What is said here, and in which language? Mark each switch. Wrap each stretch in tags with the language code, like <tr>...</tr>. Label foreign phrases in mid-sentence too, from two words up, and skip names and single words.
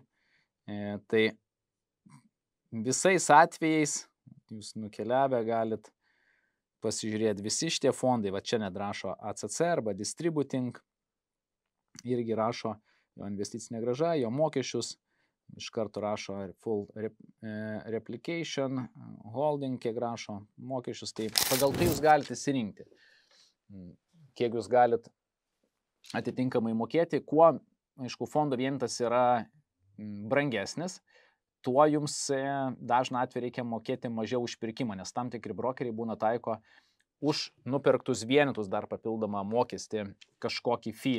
<lt>Tai visais atvejais jūs nukeliavę galit pasižiūrėti visi šitie fondai. Va čia net rašo ACC arba Distributing. Irgi rašo jo investicinė grąža, jo mokesčius. Iš karto rašo</lt> <en>full replication, holding,</en> <lt>kiek rašo mokesčius. Tai pagal tai jūs galite įsirinkti, kiek jūs galite atitinkamai mokėti. Kuo, aišku, fondo vienetas yra brangesnis, tuo jums dažną atveju reikia mokėti mažiau už pirkimą, nes tam tikri brokeriai būna taiko už nupirktus vienetus dar papildomą mokestį kažkokį fee.</lt>